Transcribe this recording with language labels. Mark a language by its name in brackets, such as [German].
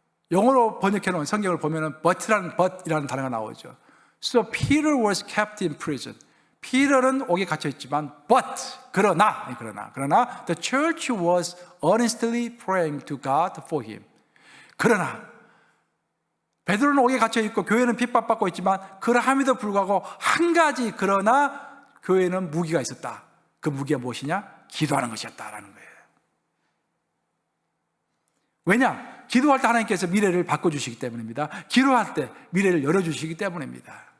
[Korean] 영어로 번역해 놓은 성경을 보면은 but이라는 단어가 나오죠. [English] So Peter was kept in prison. [Korean] 피터는 옥에 갇혀 있지만 그러나 [English] the church was earnestly praying to God for him. [Korean] 그러나 베드로는 옥에 갇혀 있고 교회는 핍박받고 있지만 그러함에도 불구하고 한 가지 그러나 교회는 무기가 있었다. 그 무기가 무엇이냐? 기도하는 것이었다라는 거예요. 왜냐? 기도할 때 하나님께서 미래를 바꿔주시기 때문입니다. 기도할 때 미래를 열어주시기 때문입니다.